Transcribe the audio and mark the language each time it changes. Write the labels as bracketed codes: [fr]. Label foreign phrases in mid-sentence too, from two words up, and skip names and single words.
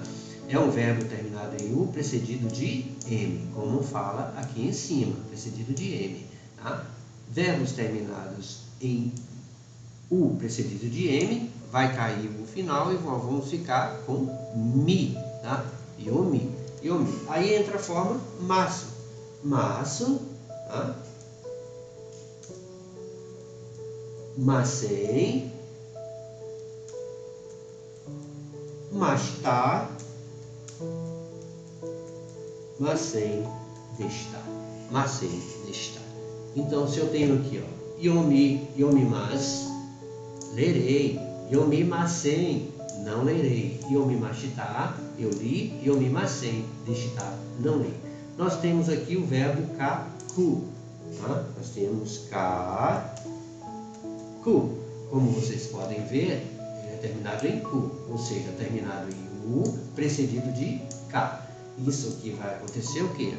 [pt] É um verbo terminado em U precedido de M, como fala aqui em cima, precedido de M, tá? Verbos terminados em U precedido de M, vai cair o final e vamos ficar com mi, tá? [ja] 読み、読み. [pt] Aí entra a forma [ja] ます、ます, [pt] tá? [ja] ません、ました、ませんでした、ませんでした. [pt] Então, se eu tenho aqui, ó, yomimasu, lerei, yomimasen, não lerei, yomimashita, eu li, [ja] 読みません、でした, [pt] não li. Nós temos aqui o verbo kaku, tá? Nós temos kaku. Como vocês podem ver, ele é terminado em ku, ou seja, terminado em u, precedido de K. Isso aqui vai acontecer o quê?